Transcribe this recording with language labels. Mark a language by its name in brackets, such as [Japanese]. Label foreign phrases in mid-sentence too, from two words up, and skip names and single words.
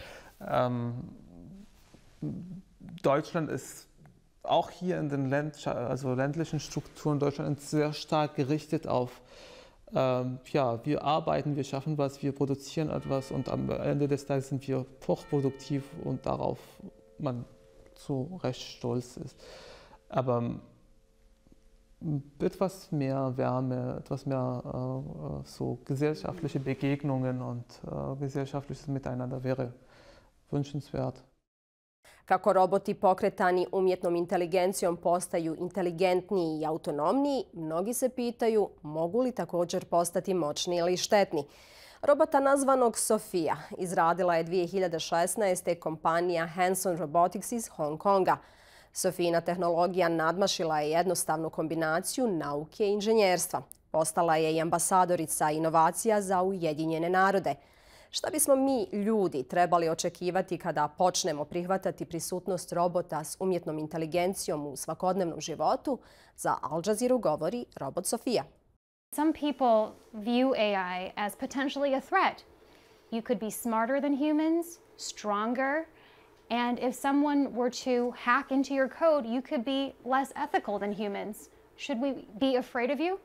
[German] Deutschland ist auch hier in den ländlichen Strukturen Deutschland sehr stark gerichtet auf ja, wir arbeiten, wir schaffen was, wir produzieren etwas und am Ende des Tages sind wir hochproduktiv und darauf man zu Recht stolz ist. Aber etwas mehr Wärme, etwas mehr so gesellschaftliche Begegnungen und gesellschaftliches Miteinander wäre wünschenswert. [Bosnian] Kako roboti pokretani umjetnom inteligencijom postaju inteligentniji i autonomniji, mnogi se pitaju mogu li također postati moćni ili štetni. Robota nazvanog Sofia izradila je 2016. kompanija Hanson Robotics iz Hong Konga. Sofijina tehnologija nadmašila je jednostavnu kombinaciju nauke i inženjerstva. Postala je i ambasadorica inovacija za Ujedinjene narode. Šta bismo mi, ljudi, trebali očekivati kada počnemo prihvatati prisutnost robota s umjetnom inteligencijom u svakodnevnom životu? Za Al Jazeeru govori robot Sofia. [English] Some people view AI as potentially a threat. You could be smarter than humans, stronger, and if someone were to hack into your code, you could be less ethical than humans. Should we be afraid of you?